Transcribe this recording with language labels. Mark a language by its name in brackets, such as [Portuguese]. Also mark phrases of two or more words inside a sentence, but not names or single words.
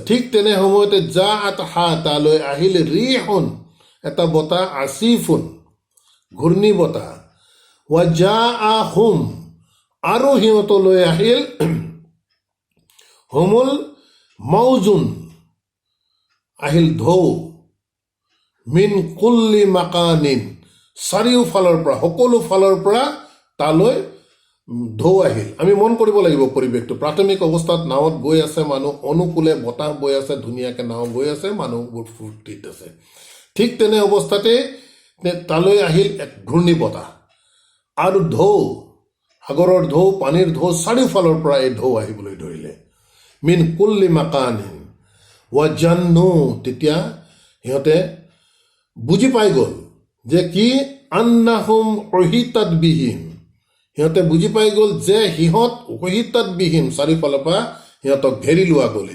[Assamese] ঠিক তেনে সময়তে জাআতহা, তালৈ আহিলে ৰিহুন এটা বতাহ, আসিফুন ঘূৰ্ণি বতাহ, [Arabic] وجاءهم [Assamese] আৰু সিহঁতলৈ আহিল [Arabic] هم الموج, [Assamese] আহিল ঢৌ, [Arabic] من كل مكان, [Assamese] চাৰিওফালৰ পৰা সকলো ফালৰ পৰা তালৈ ঢৌ আহিল। আমি মন কৰিব লাগিব পৰিৱেশটো। প্ৰাথমিক অৱস্থাত নাৱত গৈ আছে মানুহ, অনুকূলে বতাহ বৈ আছে, ধুনীয়াকৈ নাও গৈ আছে, মানুহবোৰ ফূৰ্তিত আছে। ঠিক তেনে অৱস্থাতে তালৈ আহিল এক ঘূৰ্ণি বতাহ আৰু ঢৌ, সাগৰৰ ঢৌ, পানীৰ ঢৌ, চাৰিওফালৰ পৰা এই ঢৌ আহিবলৈ ধৰিলে। [Arabic] من كل مكان وظنوا, [Assamese] তেতিয়া সিহঁতে বুজি পাই গ'ল যে কি [Arabic] أنهم أحيط بهم, [Assamese] সিহঁতে বুজি পাই গ'ল যে সিহঁত [Arabic] أحيط بهم, [Assamese] চাৰিওফালৰ পৰা সিহঁতক ঘেৰি লোৱা গ'ল।